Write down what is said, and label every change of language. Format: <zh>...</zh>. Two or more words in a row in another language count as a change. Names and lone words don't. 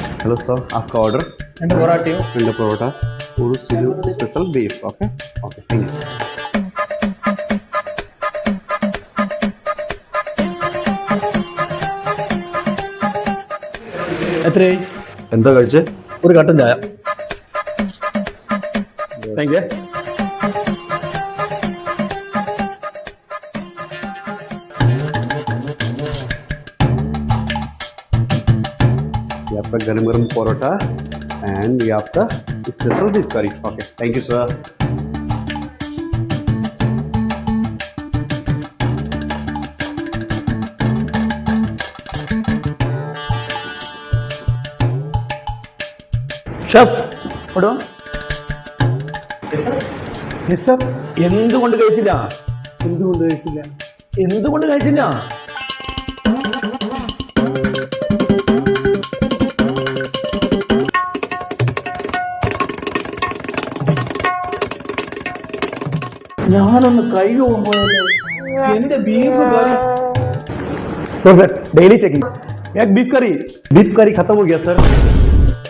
<hi>हेलो सर, आपका ऑर्डर?</hi> <ml>രണ്ട് പൊറാട്ടയും 2 പൊറോട്ട, 1 സിലു</ml> <en>special beef. okay okay, thank you sir.</en> <ml>എത്രയായി? എന്താ കഴിച്ചേ? ഒരു കട്ടൻ ചായ.</ml> <en>thank you.</en> <hi>ये आपका गरम गरम परोठा एंड ये आपका</hi> <en>special beef curry. Okay, thank you sir.</en> <ml>ഷെഫ് എടോ.</ml> <en>yes sir.</en> <ml>എന്തുകൊണ്ട് കഴിച്ചില്ല? എന്തുകൊണ്ട് കഴിച്ചില്ല? എന്തുകൊണ്ട് കഴിച്ചില്ല? ഞാനൊന്ന് കൈ പോകുമ്പോഴല്ലേ എന്റെ ബീഫ് കറി.</ml> <en>sir daily checking.</en> <hi>एक बीफ करी खत्म हो गया सर.</hi>